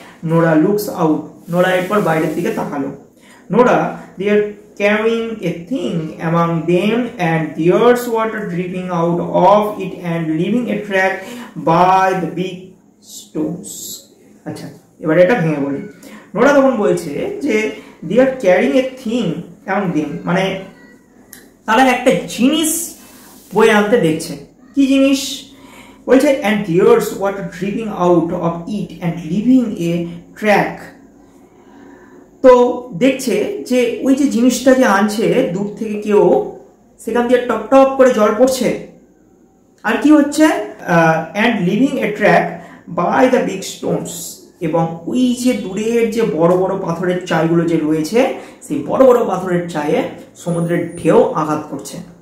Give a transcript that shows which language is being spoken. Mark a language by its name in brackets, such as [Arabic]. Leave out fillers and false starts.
[English] Nora looks out, Nora [Bangla] এরপর বাইরের দিকে তাকালো। [English] Nora they are carrying a thing among them and there's water dripping out of it and leaving a track by the big stones. [Bangla] আচ্ছা, এবার এটা ভেঙে বলি। নোরা তখন বলছে যে [English] they are carrying a thing among them, [Bangla] মানে তারা একটা জিনিস বয়ে আনতে দেখছে। কি জিনিস বলছে? [English] and there's water dripping out of it and leaving a track [Bangla] তো দেখছে যে ওই যে জিনিসটা যে আনছে দূর থেকে কেউ, সেখান দিয়ে টপ টপ করে জল পড়ছে, আর কি হচ্ছে, [English] and leaving a track by the big stones, [Bangla] এবং ওই যে দূরের যে বড় বড় পাথরের চাইগুলো যে রয়েছে, সেই বড় বড় পাথরের চায়ে সমুদ্রের ঢেউ আঘাত করছে।